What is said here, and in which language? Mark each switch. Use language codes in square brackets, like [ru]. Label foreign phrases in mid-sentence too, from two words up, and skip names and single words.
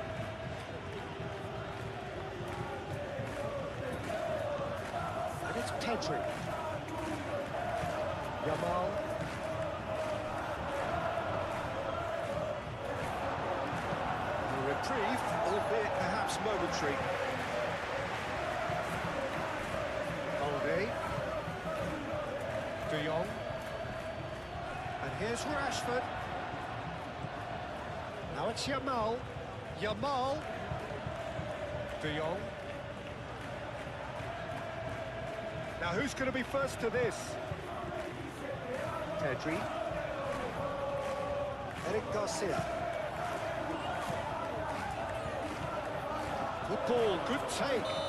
[en] It's Pedri. Yamal. A reprieve, albeit perhaps momentary. Balde. De Jong. And here's Rashford. Now it's Yamal. Yamal. De Jong. Now who's going to be first to this? Pedri. Eric Garcia. Good ball, good take.